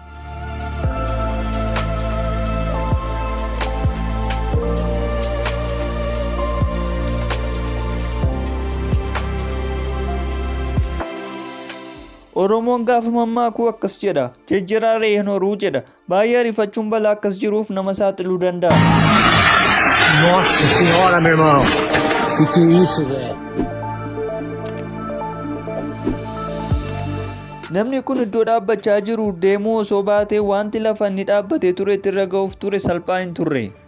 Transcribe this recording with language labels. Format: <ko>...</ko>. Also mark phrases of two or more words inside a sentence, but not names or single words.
<om>Oromoon gaafa mammaakuu akkas jedha. Jejjeraa re'een horuu jedha. Baay'ee ariifachuun balaa akkas jiruuf nama saaxiluu danda'a.</om> <pt>Nossa senhora, meu irmão. Que é isso, velho?</pt> <om>Namni kun iddoo dhaabbachaa jiru deemuu osoo baatee wanti lafa inni dhaabbatee ture irra ga'uuf ture salphaa hin turre.</om>